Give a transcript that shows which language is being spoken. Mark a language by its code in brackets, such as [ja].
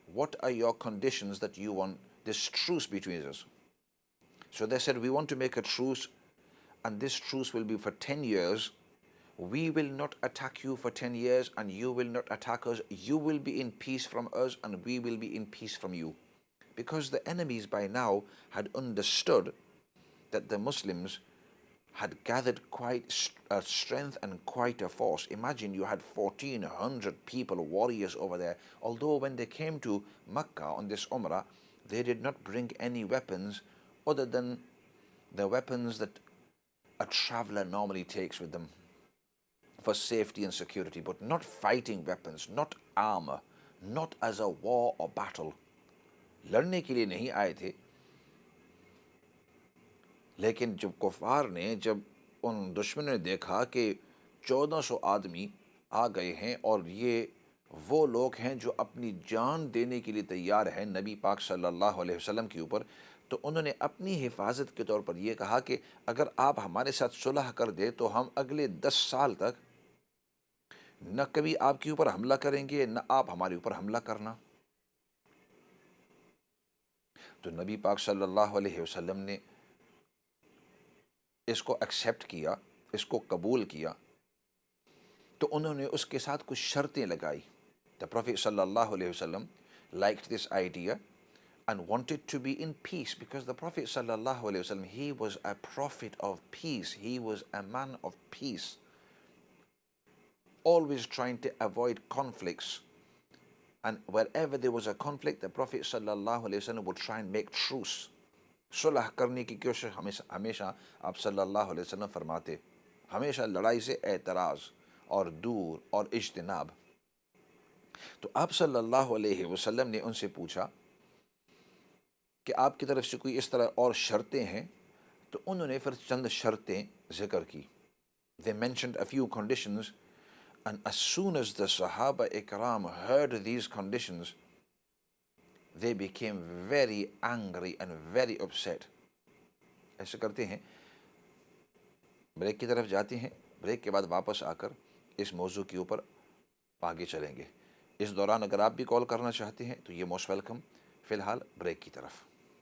[en] What are your conditions that you want this truce between us? So they said, we want to make a truce, and this truce will be for 10 years. We will not attack you for 10 years, and you will not attack us. You will be in peace from us, and we will be in peace from you. Because the enemies by now had understood that the Muslims had gathered quite a strength and quite a force. Imagine you had 1,400 people, warriors over there. Although when they came to Mecca on this Umrah, they did not bring any weapons other than the weapons that a traveler normally takes with them for safety and security, but not fighting weapons, not armor, not as a war or battle. [hi] लड़ने के लिए नहीं आए थे. लेकिन जब कुफार ने, जब उन दुश्मनों ने देखा कि 1400 आदमी आ गए हैं और ये वो लोग हैं जो अपनी जान देने के लिए तैयार हैं नबी पाक सल्लल्लाहु अलैहि वसल्लम के ऊपर, तो उन्होंने अपनी हिफाजत के तौर पर ये कहा कि अगर आप हमारे साथ सुलह कर दे तो हम अगले 10 साल तक न कभी आपके ऊपर हमला करेंगे, न आप हमारे ऊपर हमला करना. तो नबी पाक सल्लल्लाहु अलैहि वसल्लम ने इसको एक्सेप्ट किया, इसको कबूल किया. तो उन्होंने उसके साथ कुछ शर्तें लगाई. [en] The prophet सल्लल्लाहु अलैहि वसल्लम liked this idea and wanted to be in peace, because the Prophet sallallahu alaihi wasallam, he was a prophet of peace. He was a man of peace, always trying to avoid conflicts. And wherever there was a conflict, the Prophet sallallahu alaihi wasallam would try and make truce. [hi] सुलह करने की कोशिश हमेशा आप सल्लल्लाहु अलैहि वसल्लम फरमाते, हमेशा लड़ाई से एतराज़ और दूर और इज्तिनाब. तो आप सल्लल्लाहु अलैहि वसल्लम ने उनसे पूछा कि आपकी तरफ से कोई इस तरह और शर्तें हैं? तो उन्होंने फिर चंद शर्तें ज़िक्र की. [en] They mentioned a few conditions, and as soon as the Sahaba Ikram heard these conditions, they became very angry and very upset. [hi] ऐसे करते हैं, ब्रेक की तरफ जाते हैं, ब्रेक के बाद वापस आकर इस मौजू के ऊपर आगे चलेंगे. इस दौरान अगर आप भी कॉल करना चाहते हैं तो ये [en] Most welcome. [hi] फ़िलहाल ब्रेक की तरफ.